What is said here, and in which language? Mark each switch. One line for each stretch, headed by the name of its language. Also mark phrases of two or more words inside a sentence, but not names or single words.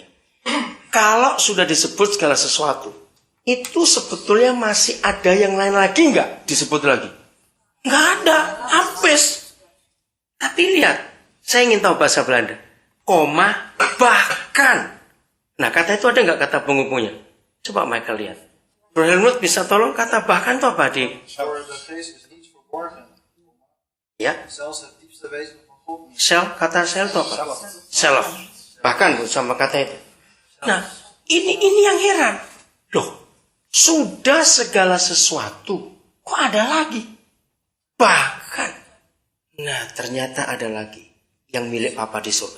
Indonesian: Kalau sudah disebut segala sesuatu, itu sebetulnya masih ada yang lain lagi nggak disebut lagi? Nggak ada, habis. Tapi lihat, saya ingin tahu bahasa Belanda. Koma, bahkan. Nah, kata itu ada nggak kata penghubungnya? Coba Michael lihat. Bro Helmut bisa tolong kata bahkan itu apa di?
Dutch: Voor de geest is niets verborgen.
Indonesian: Ya.
Dutch: Zelfs het diepste wezen van God niet.
Indonesian: Self, kata self itu apa? Self. Bahkan sama kata itu. Nah, ini yang heran. Loh, sudah segala sesuatu, kok ada lagi? Bahkan. Nah, ternyata ada lagi yang milik Bapa di surga.